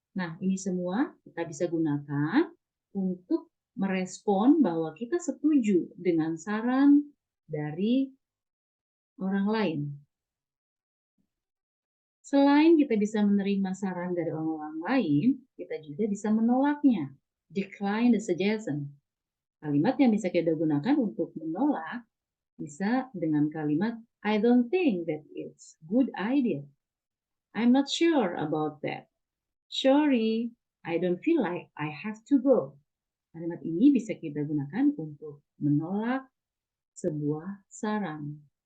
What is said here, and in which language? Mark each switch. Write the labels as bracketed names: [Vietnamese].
[Indonesian] Nah, ini semua kita bisa gunakan untuk merespon bahwa kita setuju dengan saran dari orang lain. Selain kita bisa menerima saran dari orang lain, kita juga bisa menolaknya. [English] Decline the suggestion. [Indonesian] Kalimat yang bisa kita gunakan untuk menolak Bisa dengan kalimat [English] I don't think that it's good idea. I'm not sure about that. Sorry, I don't feel like I have to go. [Indonesian] Kalimat ini bisa kita gunakan untuk menolak sebuah saran.